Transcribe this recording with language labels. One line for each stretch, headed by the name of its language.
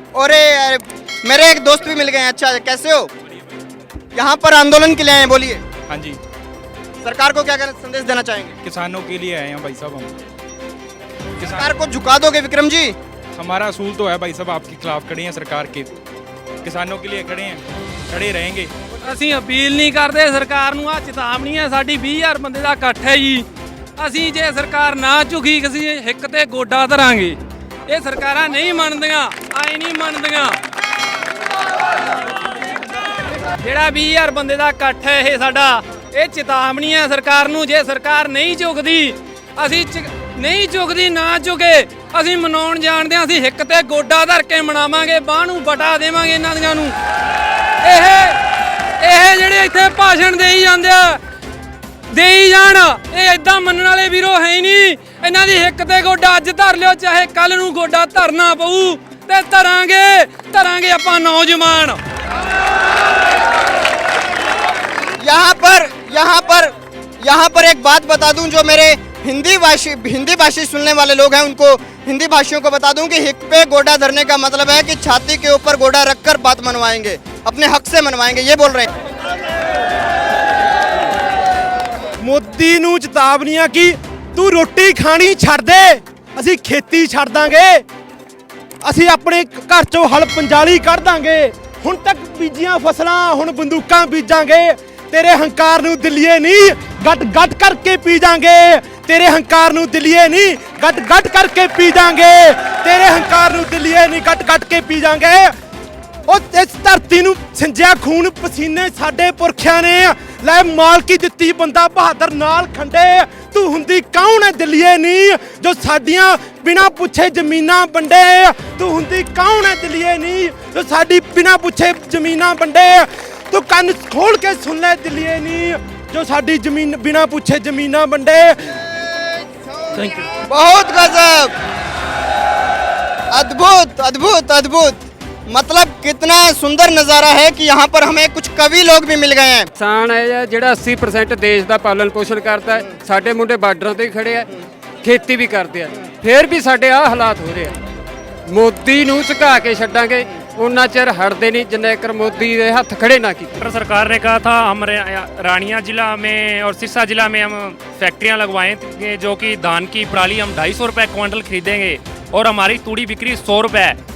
Hindi: और मेरे एक दोस्त भी मिल गए हैं। अच्छा, कैसे हो? यहाँ पर आंदोलन के लिए आए हैं, बोलिए। हाँ जी, सरकार को क्या संदेश देना चाहेंगे? किसानों के लिए आए हैं भाई साहब हम। सरकार को झुका दोगे विक्रम जी? हमारा असूल तो है भाई साहब, आपके खिलाफ खड़े हैं सरकार के, किसानों के लिए खड़े हैं, खड़े रहेंगे।
Punjabi: ਅਸੀਂ ਅਪੀਲ ਨਹੀਂ ਕਰਦੇ ਸਰਕਾਰ ਨੂੰ, ਆ ਚੇਤਾਵਨੀ ਹੈ ਸਾਡੀ 20000 ਬੰਦੇ ਦਾ ਇਕੱਠ ਹੈ ਜੀ। ਅਸੀਂ ਜੇ ਸਰਕਾਰ ਨਾ ਝੁਕੀ ਅਸੀਂ ਹਿੱਕ ਤੇ ਗੋਡਾ ਧਰਾਂਗੇ। ਇਹ ਸਰਕਾਰਾਂ ਨਹੀਂ ਮੰਨਦੀਆਂ, ਆਏ ਨਹੀਂ ਮੰਨਦੀਆਂ। ਜਿਹੜਾ 20000 ਬੰਦੇ ਦਾ ਇਕੱਠ ਹੈ ਇਹ ਸਾਡਾ, ਇਹ ਚੇਤਾਵਨੀ ਹੈ ਸਰਕਾਰ ਨੂੰ। ਜੇ ਸਰਕਾਰ ਨਹੀਂ ਝੁਕਦੀ, ਅਸੀਂ ਨਹੀਂ ਝੁਕਦੀ, ਨਾ ਝੁਕੇ, ਅਸੀਂ ਮਨਾਉਣ ਜਾਣਦੇ ਹਾਂ। ਅਸੀਂ ਹਿੱਕ ਤੇ ਗੋਡਾ ਧਰ ਕੇ ਮਨਾਵਾਂਗੇ, ਬਾਹ ਨੂੰ ਵਟਾ ਦੇਵਾਂਗੇ ਇਹਨਾਂ ਦੀਆਂ ਨੂੰ। ਇਹ ਜਿਹੜੇ ਇੱਥੇ ਭਾਸ਼ਣ ਦੇਈ ਜਾਂਦੇ ਆ, ਦੇਈ ਜਾਣ, ਇਹ ਇਦਾਂ ਮੰਨਣ ਵਾਲੇ ਵੀਰੋ ਹੈ ਹੀ ਨਹੀਂ। ਇਹਨਾਂ ਦੀ ਹਿੱਕ ਤੇ ਗੋਡਾ ਅੱਜ ਧਰ ਲਿਓ, ਚਾਹੇ ਕੱਲ ਨੂੰ ਗੋਡਾ ਧਰਨਾ ਪਊ ਤੇ ਧਰਾਂਗੇ ਆਪਾਂ ਨੌਜਵਾਨ।
Hindi: यहाँ पर एक बात बता दूं, जो मेरे हिंदी भाषी सुनने वाले लोग हैं उनको, हिंदी भाषियों को बता दूं कि हिक पे गोडा धरने का मतलब है कि छाती के ऊपर गोडा रखकर बात मनवाएंगे, अपने हक से मनवाएंगे, ये बोल रहे हैं।
Punjabi: ਮੋਦੀ ਨੂੰ ਚੇਤਾਵਨੀਆਂ ਕਿ ਤੂੰ ਰੋਟੀ ਖਾਣੀ ਛੱਡ ਦੇ, ਅਸੀਂ ਖੇਤੀ ਛੱਡ ਦਾਂਗੇ, ਅਸੀਂ ਆਪਣੇ ਘਰ ਚੋਂ ਹਲ ਪੰਜਾਲੀ ਕੱਢ ਦਾਂਗੇ। ਹੁਣ ਤੱਕ ਬੀਜੀਆਂ ਫਸਲਾਂ ਹੁਣ ਬੰਦੂਕਾਂ ਬੀਜਾਂਗੇ। ਤੇਰੇ ਹੰਕਾਰ ਨੂੰ ਦਿੱਲੀਏ ਨਹੀਂ, ਗੱਟ ਕਰਕੇ ਪੀ ਜਾਾਂਗੇ। ਤੇਰੇ ਹੰਕਾਰ ਨੂੰ ਦਿੱਲੀਏ ਨਹੀਂ, ਗੱਟ ਕਰਕੇ ਪੀ ਜਾਾਂਗੇ। ਤੇਰੇ ਹੰਕਾਰ ਨੂੰ ਦਿੱਲੀਏ ਨਹੀਂ, ਗੱਟ ਕੇ ਪੀ ਜਾਾਂਗੇ। ਉਹ ਇਸ ਧਰਤੀ ਨੂੰ ਸਿੰਜਿਆ ਖੂਨ ਪਸੀਨੇ ਸਾਡੇ ਪੁਰਖਿਆਂ ਨੇ ਲੈ ਮਾਲਕੀ ਦਿੱਤੀ, ਬੰਦਾ ਬਹਾਦਰ ਨਾਲ ਖੰਡੇ। ਤੂੰ ਹੁੰਦੀ ਕੌਣ ਹੈ ਦਿੱਲੀਏ ਨਹੀਂ, ਜੋ ਸਾਡੀਆਂ ਬਿਨਾਂ ਪੁੱਛੇ ਜ਼ਮੀਨਾਂ ਵੰਡੇ। ਤੂੰ ਹੁੰਦੀ ਕੌਣ ਹੈ ਦਿੱਲੀਏ ਨਹੀਂ, ਜੋ ਸਾਡੀ ਬਿਨਾਂ ਪੁੱਛੇ ਜ਼ਮੀਨਾਂ ਵੰਡੇ। ਤੂੰ ਕੰਨ ਖੋਲ ਕੇ ਸੁਣ ਲੈ ਦਿੱਲੀਏ ਨਹੀਂ, ਜੋ ਸਾਡੀ ਜ਼ਮੀਨ ਬਿਨਾਂ ਪੁੱਛੇ ਜ਼ਮੀਨਾਂ ਵੰਡੇ।
English: Thank you.
Hindi: बहुत गजब, अद्भुत अद्भुत अद्भुत। मतलब कितना सुंदर नज़ारा है कि यहाँ पर हमें कुछ कवि लोग भी मिल गए हैं।
Punjabi: ਕਿਸਾਨ ਹੈ ਜਿਹੜਾ 80% ਦੇਸ਼ ਦਾ ਪਾਲਣ ਪੋਸ਼ਣ ਕਰਦਾ ਹੈ। ਸਾਡੇ ਮੁੰਡੇ ਬਾਰਡਰਾਂ ਤੇ ਖੜੇ ਆ, ਖੇਤੀ ਵੀ ਕਰਦੇ ਆ, ਫਿਰ ਵੀ ਸਾਡੇ ਆਹ ਹਾਲਾਤ ਹੋ ਰਹੇ ਆ। ਮੋਦੀ ਨੂੰ ਝੁਕਾ ਕੇ ਛੱਡਾਂਗੇ, उतना चेर हटते नहीं जिन्ना एक मोदी के हाथ खड़े ना की।
Hindi: सरकार ने कहा था हमारे रानिया जिला में और सिरसा जिला में हम फैक्ट्रियां लगवाएंगे, जो कि धान की पराली हम 250 रुपये क्विंटल खरीदेंगे और हमारी तूड़ी बिक्री 100 रुपये।